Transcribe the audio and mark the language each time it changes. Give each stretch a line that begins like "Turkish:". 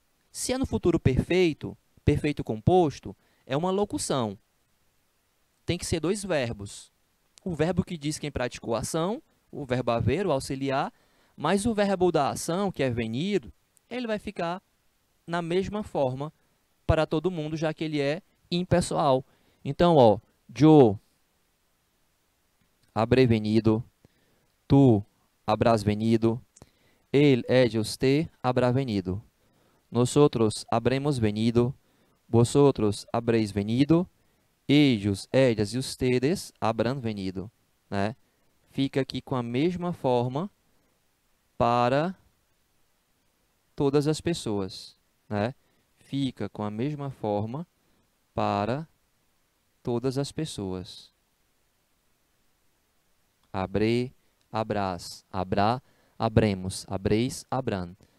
Portuguese: Se é no futuro perfeito, perfeito composto, é uma locução. Tem que ser dois verbos. O verbo que diz quem praticou a ação, o verbo haver, o auxiliar, mas o verbo da ação, que é venir, ele vai ficar na mesma forma para todo mundo, já que ele é impessoal. Então, ó,
Spanish: yo habré venido, tú habrás venido, él, ella, usted habrá venido. Nosotros habremos venido, vosotros habréis venido, ellos, ellas e ustedes habrán venido,
Portuguese: né? Fica aqui com a mesma forma para todas as pessoas, né? Fica com a mesma forma para todas as pessoas.
Spanish: Habré, habrás, habrá, habremos, habréis, habrán.